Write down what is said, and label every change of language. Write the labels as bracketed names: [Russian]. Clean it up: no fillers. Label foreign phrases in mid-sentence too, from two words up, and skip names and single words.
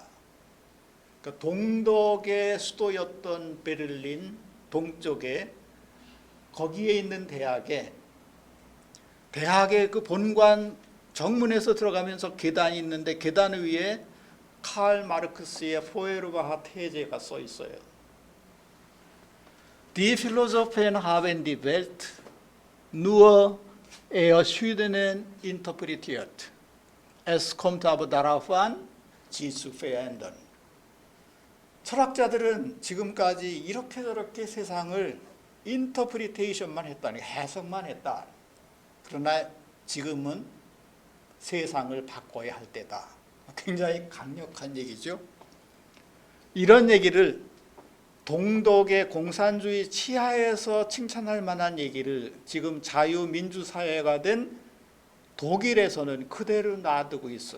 [Korean] 그러니까 동독의 수도였던 베를린 동쪽에 거기에 있는 대학의 그 본관 정문에서 들어가면서 계단이 있는데 계단 위에 칼 마르크스의 포에르바하 테제가 써 있어요. [German] Die Philosophen haben die Welt nur erschienen interpretiert. Es kommt aber darauf an, sie zu verändern. [Korean] 철학자들은 지금까지 이렇게 저렇게 세상을 인터프리테이션만 했다니 해석만 했다. 그러나 지금은 세상을 바꿔야 할 때다. 굉장히 강력한 얘기죠. 이런 얘기를 동독의 공산주의 치하에서 칭찬할 만한 얘기를 지금 자유민주사회가 된 독일에서는 그대로 놔두고 있어요.